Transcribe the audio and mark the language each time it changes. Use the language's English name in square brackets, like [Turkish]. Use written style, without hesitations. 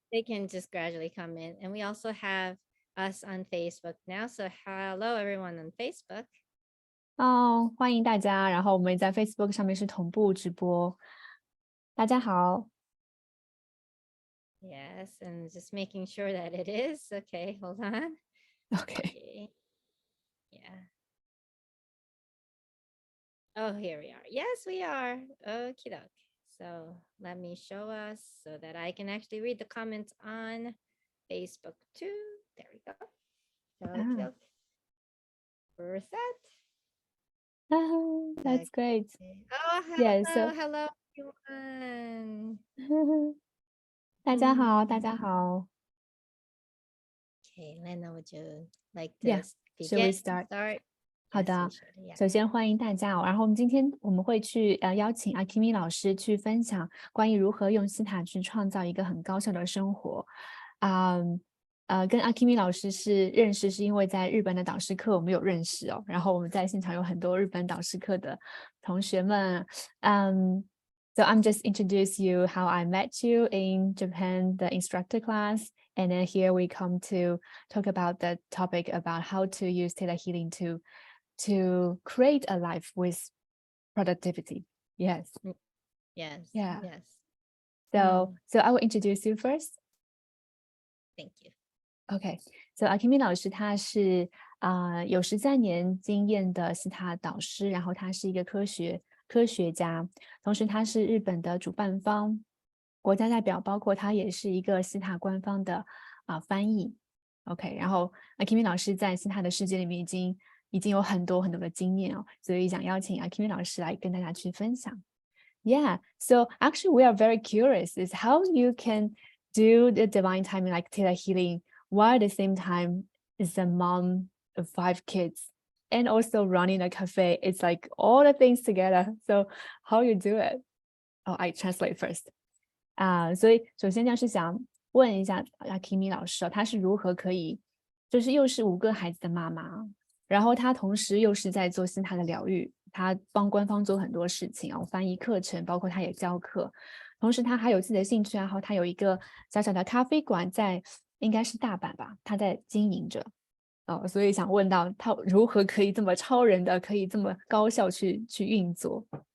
[English] They can just gradually come in. And we also have us on Facebook now. So hello, everyone on Facebook. [Chinese] 欢迎大家。然后我们在 Facebook 上面是同步直播。大家好。 [English] Yes, and just making sure that it is. Okay, hold on. Okay. Yeah. Oh, here we are. Yes, we are. Okie doke. So let me show us so that I can actually read the comments on Facebook too. There we go. Okie doke. We're set. That's great. Oh, hello, Yeah, so hello, everyone. [Chinese] 大家好，大家好。 [English] Okay, Lena, would you like to Yeah. Shall we begin? start? Start? [Chinese] 好 [English] Yes, [Chinese] 的 [English] we should, yeah. [Chinese] 首先欢迎大家然后我们今天会去邀请 Akemi 老师去分享关于如何用希塔去创造一个很高效的生活。跟 Akemi 老师认识是因为在日本的导师课我们有认识哦，然后我们在现场有很多日本导师课的同学们。 [English] So I'm just introduce you how I met you in Japan, the instructor class. And then here we come to talk about the topic about how to use theta healing to create a life with productivity. Yes. Yes. Yeah. Yes. So I will introduce you first. Thank you. Okay. [Chinese] So Akemi 老师他是有13年经验的希塔导师，然后他是一个科学家，同时他是日本的主办方国家代表，包括他也是一个希塔官方的翻译。 OK， 然后 Akemi 老师在希塔的世界里面已经有很多很多的经验哦，所以想邀请 Akemi 老师来跟大家去分享。 [English] Yeah, so actually we are very curious is how you can do the divine timing like theta healing while at the same time is a mom of 5 kids and also running a cafe. It's like all the things together. So how you do it? Oh, I translate first. [Chinese] 所以首先就是想问一下 Akemi 老师他是如何可以就是又是5个孩子的妈妈，然后他同时又是在做希塔的疗愈，他帮官方做很多事情翻译课程，包括他也教课，同时他还有自己的兴趣爱好，他有一个小小的咖啡馆在应该是大阪吧，他在经营着所以想问到他如何可以这么超人的可以这么高效去运作。